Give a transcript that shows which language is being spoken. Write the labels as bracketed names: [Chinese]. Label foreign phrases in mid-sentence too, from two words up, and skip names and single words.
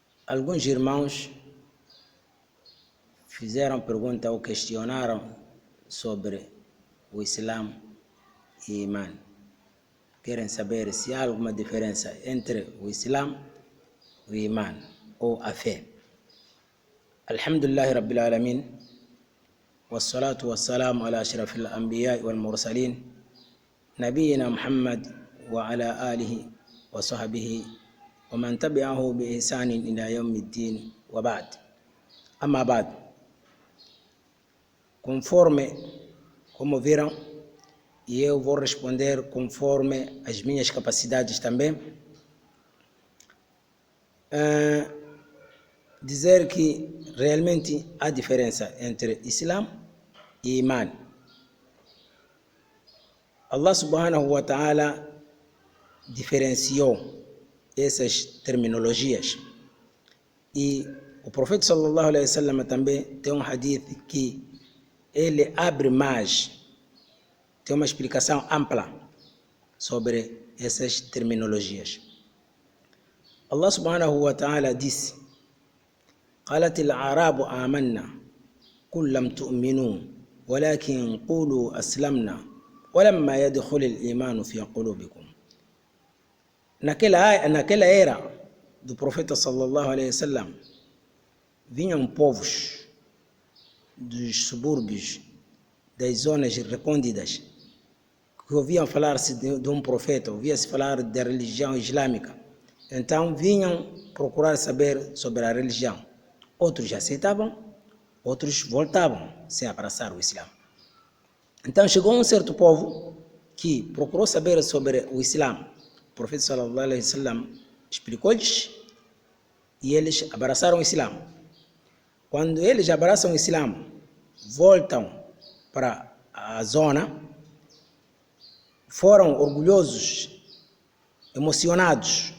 [Portuguese] Alguns irmãos fizeram pergunta ou questionaram sobre o Islã e Imã. Querem saber se há alguma diferença entre o Islã e o Imã, ou a fé. [Arabic] الحمد لله رب العالمين، والصلاة والسلام على أشرف الأنبياء والمرسلين، نبينا محمد وعلى آله وصحبه ومن تبعه بإحسان إلى يوم الدين وبعد. أما بعد, [Portuguese] conforme como viram, e eu vou responder conforme as minhas capacidades também, dizer que realmente há diferença entre Islã e Imã. [Arabic] الله سبحانه وتعالى [Portuguese] diferenciou essas terminologias, e o profeta [Arabic] صلى الله عليه وسلم [Portuguese] também tem um hadith que ele abre mais, tem uma explicação ampla sobre essas terminologias. [Arabic] الله سبحانه وتعالى disse: قالت الأعراب آمنا قل لم تؤمنوا ولكن قولوا أسلمنا ولما يدخل الإيمان في قلوبكم. [Portuguese] Naquela era do profeta [Arabic] صلى الله عليه وسلم, [Portuguese] vinham povos dos subúrbios, das zonas recônditas, que ouviam falar-se de um profeta, ouvia-se falar da religião islâmica. Então vinham procurar saber sobre a religião. Outros aceitavam, outros voltavam sem abraçar o Islã. Então chegou um certo povo que procurou saber sobre o Islã. O profeta [Arabic] صلى الله عليه وسلم [Portuguese] explicou-lhes e eles abraçaram o Islã. Quando eles abraçam o Islã, voltam para a zona, foram orgulhosos, emocionados.